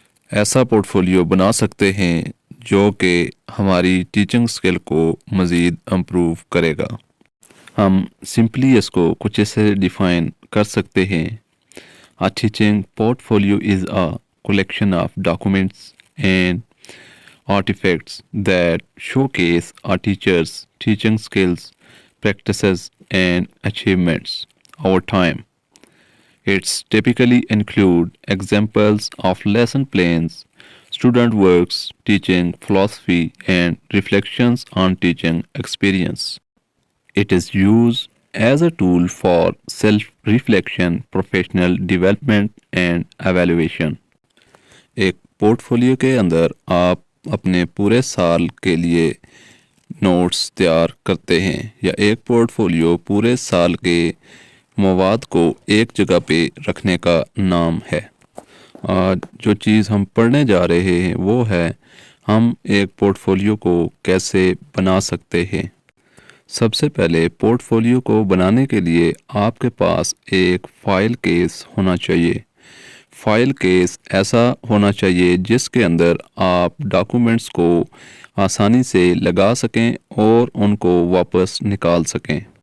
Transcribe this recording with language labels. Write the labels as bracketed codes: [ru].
[ur] ایسا port folio بنا سکتے ہیں جو کہ ہماری ٹیچنگ سکل کو مزید امپروو کرے گا۔ ہم سمپلی اس کو کچھ ایسے ڈیفائن کر سکتے ہیں: [en] A teaching portfolio is a collection of documents and artifacts that showcase a teacher's teaching skills, practices, and achievements over time. It's typically include examples of lesson plans, student works, teaching philosophy, and reflections on teaching experience. It is used as a tool for self-reflection, professional development and evaluation. [ur] ایک port folio کے اندر آپ اپنے پورے سال کے لیے notice تیار کرتے ہیں، یا ایک پورٹ فولیو پورے سال کے مواد کو ایک جگہ پہ رکھنے کا نام ہے۔ آج جو چیز ہم پڑھنے جا رہے ہیں وہ ہے ہم ایک پورٹ فولیو کو کیسے بنا سکتے ہیں۔ سب سے پہلے پورٹ فولیو کو بنانے کے لیے آپ کے پاس ایک فائل کیس ہونا چاہیے۔ فائل کیس ایسا ہونا چاہیے جس کے اندر آپ ڈاکومنٹس کو آسانی سے لگا سکیں اور ان کو واپس نکال سکیں۔